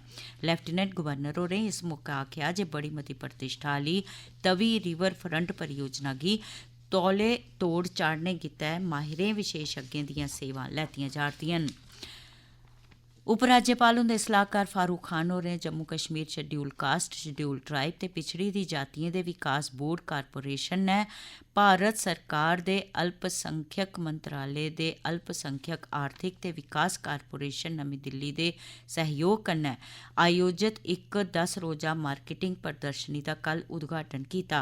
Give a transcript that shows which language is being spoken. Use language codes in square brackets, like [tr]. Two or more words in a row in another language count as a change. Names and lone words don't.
[doi] लेफ्टिनेंट गवर्नर होरें इस मौके आखेआ जे बड़ी मती प्रतिष्ठा आह्ली तवी [en] river front [doi] परियोजना गी तौले तोड़ चाढ़ने गित्तै माहिरें विशेषज्ञें दियां सेवां लैतियां जा'रदियां न। उपराज्यपाल हुंदे सलाहकार फारूक खान होरें जम्मू कश्मीर [en] Scheduled Caste, Scheduled Tribe [doi] ते पिछड़ी दी जातिएं दे विकास बोर्ड कारपोरेशन नै भारत सरकार दे अल्पसंख्यक मंत्रालय दे अल्पसंख्यक आर्थिक ते विकास कारपोरेशन नमीं दिल्ली दे सहयोग कन्नै आयोजित इक 10 रोजा मार्केटिंग प्रदर्शनी दा कल उद्घाटन कीता।